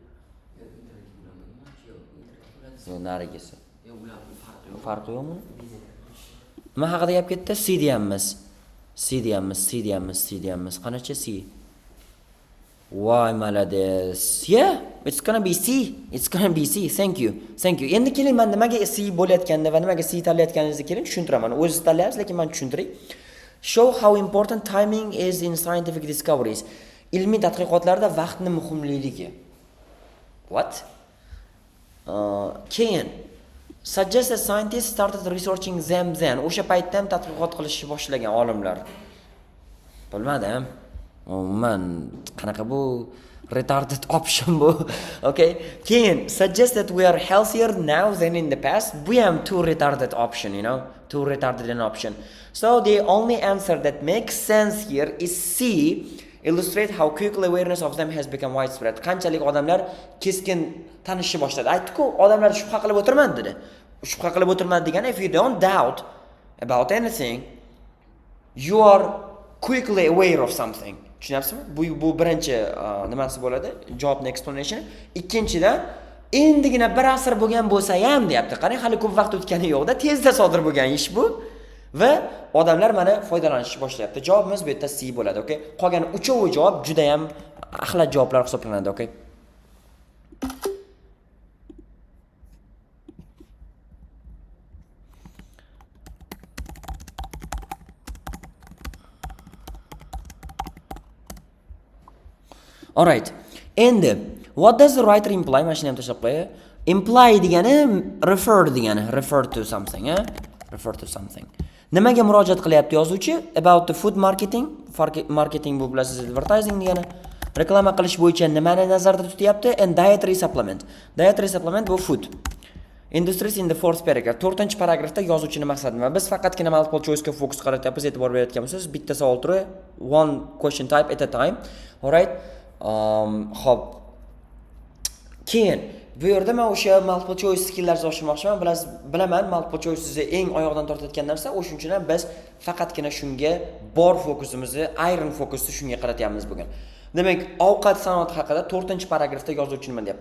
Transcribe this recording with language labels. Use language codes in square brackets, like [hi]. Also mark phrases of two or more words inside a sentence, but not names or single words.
[uz] Yo'q, narigisi. Yo'q, ular farqi yo'qmi? Nima haqida gap ketdi? C deyapmiz. Qanacha C? Voy, malades. [en] Yeah, it's gonna be C. Thank you. [uz] Endi keling, men nimaga C bo'layotganini va nimaga C tanlayotganingizni keling tushuntiraman. O'zingiz tanlayapsiz, lekin men tushuntiray. [en] Show how important timing is in scientific discoveries. [uz] Ilmiy tadqiqotlarda vaqtning muhimligi. [en] What? Keyin suggest that scientists started researching them then. [uz] O'sha paytda ham tadqiqot qilishni boshlagan olimlar. Bilmadim. Man qanaqa bu [en] retarded option [uz] bu. [en] Okay. Keyin suggest that we are healthier now than in the past. [uz] Bu ham [en] too retarded option, you know. Too retarded an option. So the only answer that makes sense here is C. Illustrate how quickly awareness of them has become widespread. [uz] Qanchalik odamlar keskin tanishni boshladi. Aytdi-ku, odamlar shubha qilib o'tirmadi dedi. Shubha qilib o'tirmadi degani, [en] if you don't doubt about anything, you are quickly aware of something. [uz] Tushunyapsizmi? Bu birinchi nimasi bo'ladi? Javobning explanation. Ikkinchidan, endigina bir asr bo'lgan bo'lsa ham deyapti. Qarang, hali ko'p vaqt o'tgani yo'q-da, tezda sodir bo'lgan ish bu. Va odamlar mana foydalanishni boshlayapti. Javobimiz bu yerda C bo'ladi, okay? Qolgan uchovi javob juda ham axlat javoblar hisoblanadi, [en] okay? All right. Endi what does the writer imply? [uz] Mana shuni ham tashlab qo'yay. Imply degani refer degani, [en] refer to something, refer to something. [uz] Nimaga murojaat qilyapti yozuvchi? [en] About the food marketing. [uz] Marketing bu bilasiz, advertising degani. Reklama qilish bo'yicha nimani nazarda tutyapti? [en] And dietary supplement. [uz] Dietary supplement bu [en] food. Industries in the fourth paragraph. [uz] 4-paragrafda yozuvchining maqsadi nima? Biz faqatgina [en] multiple choice [uz] ga fokus qaratyapmiz, e'tibor beryapmiz. Bitta savol turi, [en] one question type at a time. All right? [uz] Xo'p. Keyin bu yerda men o'sha [en] multiple choice [uz] skilllarni oshirmoqchiman. Bilaman, multiple choice sizni eng oyoqdan tortayotgan narsa, o'shuning uchun ham biz faqatgina shunga bor fokusimizni, [en] iron fokusni [uz] shunga qaratyapmiz bugun. Demak, ovqat sanoati haqida 4-paragrafda yozuvchi nima deyapti?